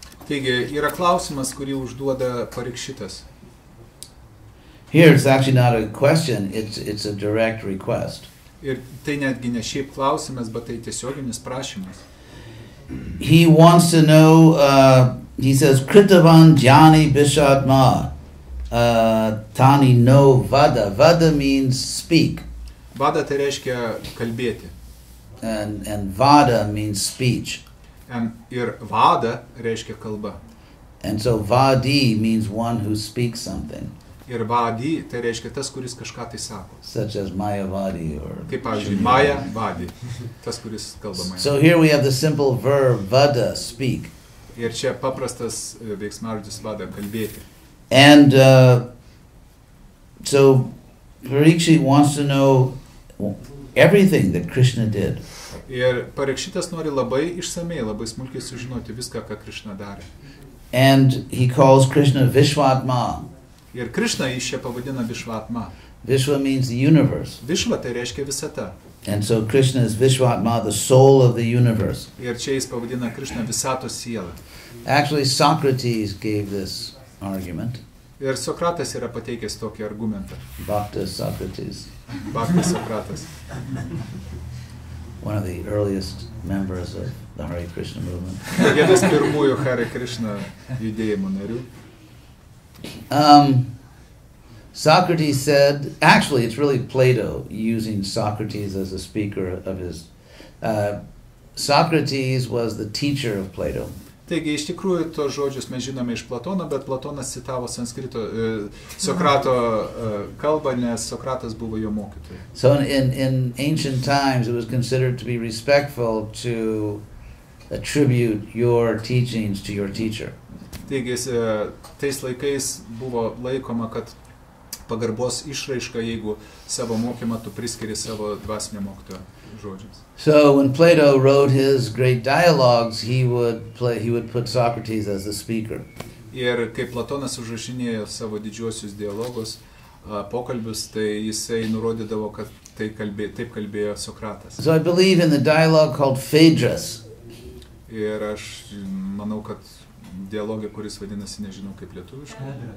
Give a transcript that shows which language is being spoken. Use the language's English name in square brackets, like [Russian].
[Lithuanian] Taigi, yra klausimas, kurį užduoda Parikshitas. [English] Here it's actually not a question, it's a direct request. [Lithuanian] Ir tai netgi ne šiaip klausimas, bet tai tiesioginis prašymas. [English] He wants to know, he says, Kritavan Jnani Bishatma Tani no Vada. Vada means speak. [Lithuanian] Vada tai reiškia kalbėti. [English] And Vada means speech. [Lithuanian] Ir vada reiškia kalba. [English] And so Vadi means one who speaks something. [Lithuanian] Ir vadi tai reiškia tas, kuris kažką tai sako. [English] Such as Mayavadi or... [Lithuanian] Kaip pavyzdžiui, Maya vadi. Tas, kuris kalba Maya. [English] So here we have the simple verb Vada, speak. [Lithuanian] Ir čia paprastas veiksmažodis vada, kalbėti. [English] And so Parikshit wants to know everything that Krishna did. [Lithuanian] Ir Parikshitas nori labai išsamei, labai smulkiai sužinoti viską, ką Krishna darė. [English] And he calls Krishna Vishwatma. [Lithuanian] Ir Krishna jis čia pavadina Vishvatma. [English] Vishwa means the universe. [Lithuanian] Vishva tai reiškia visata. [English] And so Krishna is Vishwatma, the soul of the universe. [Lithuanian] Ir čia jis pavadina Krishna visatos sielą. [English] Actually, Socrates gave this argument. [Lithuanian] Ir Sokratas yra pateikęs tokį argumentą. [English] Bhakta Socrates. [Lithuanian] Bhaktas Sokratas. [English] one of the earliest members of the Hare Krishna movement. [Lithuanian] Vienas pirmųjų Hare Krishna judėjimo narių. [English] Socrates said, actually it's really Plato using Socrates as a speaker of his. Socrates was the teacher of Plato. [Lithuanian] Taigi, iš tikrųjų, tos žodžius mes žinome iš Platono, bet Platonas citavo sanskrito Sokrato kalbą, nes Sokratas buvo jo mokytojas. [English] So in ancient times it was considered to be respectful to attribute your teachings to your teacher. [Lithuanian] Taigi, tais laikais buvo laikoma, kad pagarbos išraiška, jeigu savo mokymą tu priskiri savo dvasinio mokytojo žodžiams. [English] So when Plato wrote his great dialogues, he would put Socrates as the speaker. [Lithuanian] Ir kai Platonas užrašinėjo savo didžiuosius dialogus, pokalbius, tai jisai nurodydavo, kad taip kalbėjo Sokratas. [English] So I believe in the dialogue called Phaedrus. [Lithuanian] Ir aš manau, kad dialogė, kuris vadinasi, nežinau kaip lietuviškai.